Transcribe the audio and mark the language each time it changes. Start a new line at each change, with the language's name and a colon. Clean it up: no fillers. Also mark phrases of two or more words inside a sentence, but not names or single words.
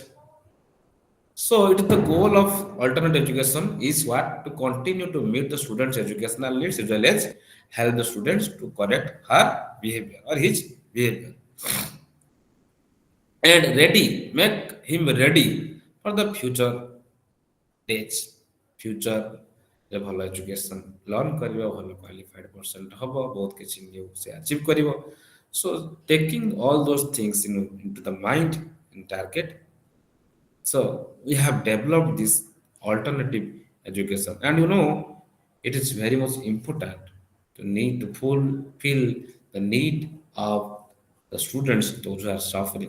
English: So it is the goal of alternate education is what to continue to meet the students' educational needs as well as help the students to correct her behavior or his behavior. and ready, make him ready for the future days, future
Odia: ରେ ଭଲ
English: education learn
Odia: କରିବ, ଭଲ
English: qualified percent
Odia: ହେବ, ବହୁତ କିଛି ନ୍ୟୁ ସେ ଆଚିଭ୍ କରିବ।
English: So taking all those things into the mind and target, so we have developed this alternative education, and it is very much important to need to fulfill the need of the students those who are suffering.